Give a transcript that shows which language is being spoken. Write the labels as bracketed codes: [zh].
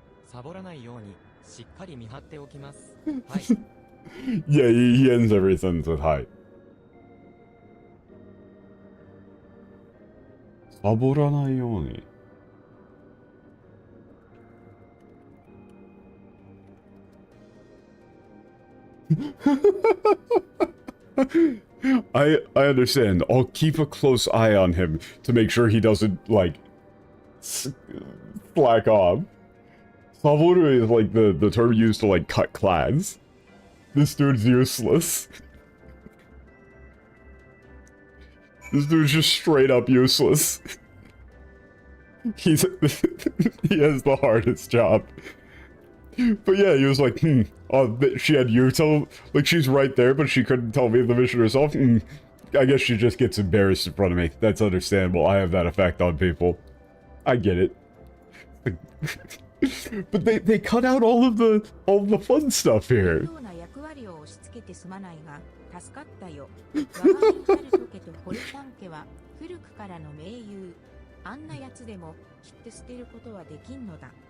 [ja] サボらないようにしっかり見張っておきます。はい。 [en] Yeah, he ends every sentence with hi. [ja] サボらないように。 [en] I understand. I'll keep a close eye on him to make sure he doesn't, like, slack off. Saboru is, like, the term used to, like, cut clads. This dude's useless. This dude's just straight up useless. He has the hardest job. But yeah, he was like, she had you tell, like, she's right there, but she couldn't tell me the mission herself. I guess she just gets embarrassed in front of me. That's understandable. I have that effect on people. I get it. But they cut out all of the fun stuff here. [ja] ような役割を押し付けてすまないが助かったよ。我が輩ハルト家とホルタン家は古くからの盟友。あんなやつでも切って捨てることはできんのだ。